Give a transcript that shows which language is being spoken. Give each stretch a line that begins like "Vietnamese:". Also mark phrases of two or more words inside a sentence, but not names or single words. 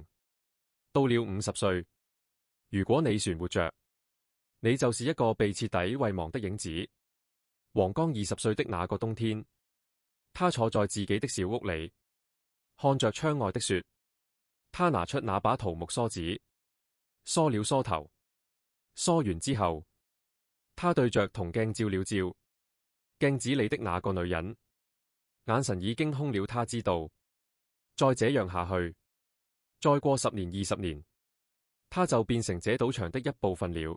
Chinese: 到了50歲，如果你存活着，你就是一個被徹底遺忘的影子。王剛20歲的那個冬天，他坐在自己的小屋裏，看着窗外的雪。他拿出那把桃木梳子，梳了梳頭。梳完之後，他對着銅鏡照了照，鏡子裏的那個女人，眼神已經空了。他知道，再這樣下去，再過10年、20年，他就變成這賭場的一部分了。